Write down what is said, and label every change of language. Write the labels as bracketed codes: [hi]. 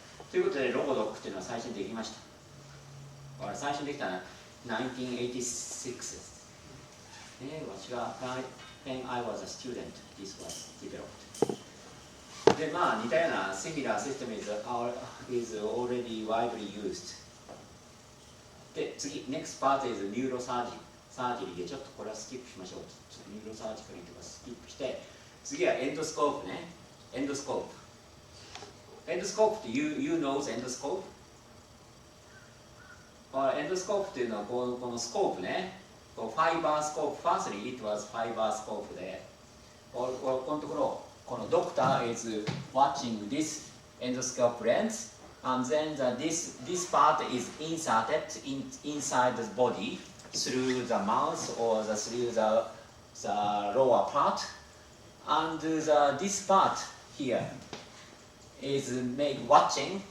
[ja] ということでロボドックっていうのは最初にできました。最初にできたのは1986です。私が [en] When I was a student, this was developed. [ja] で、まあ似たような [en] similar system is already widely used. [ja] で、次、 [en] next part is neurosurgery [ja] で、ちょっとこれはスキップしましょう。ニューロサージカリとかスキップして、次はエンドスコープね。エンドスコープ。エンドスコープって [en] you knows [ja] エンドスコープ？エンドスコープっていうのはこのスコープね。 [en] ファイバースコープ、firstly it was ファイバースコープ [ja] で、このところ、このドクター [en] is watching this endoscope lens, and then this part is inserted inside the body through the mouth or through the lower part, and this part here is watching.